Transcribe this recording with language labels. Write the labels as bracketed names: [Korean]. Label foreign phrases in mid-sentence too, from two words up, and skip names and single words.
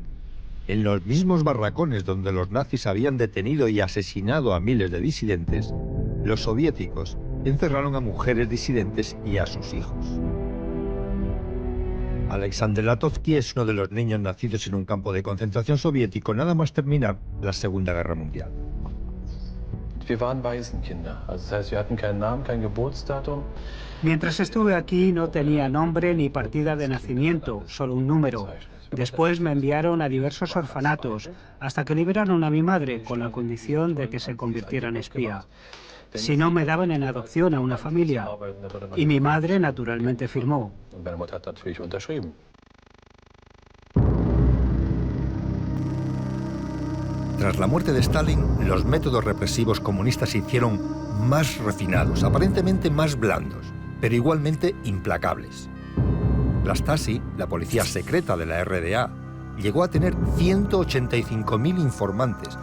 [Spanish] En los mismos barracones donde los nazis habían detenido y asesinado a miles de disidentes, los soviéticos encerraron a mujeres disidentes y a sus hijos. Alexander Latovsky es uno de los niños nacidos en un campo de concentración soviético nada más terminar la Segunda Guerra Mundial. [German] wir waren Waisenkinder. Also das heißt, wir hatten keinen Namen, kein Geburtsdatum. [Spanish] Mientras estuve aquí no tenía nombre ni partida de nacimiento, solo un número. Después me enviaron a diversos orfanatos, hasta que liberaron a mi madre con la condición de que se convirtiera en espía. Si no, me daban en adopción a una familia. Y mi madre naturalmente firmó. [German] Und meine Mutter hat natürlich unterschrieben. [Spanish] Tras la muerte de Stalin, los métodos represivos comunistas se hicieron más refinados, aparentemente más blandos, pero igualmente implacables. La Stasi, la policía secreta de la RDA, llegó a tener 185.000 informantes.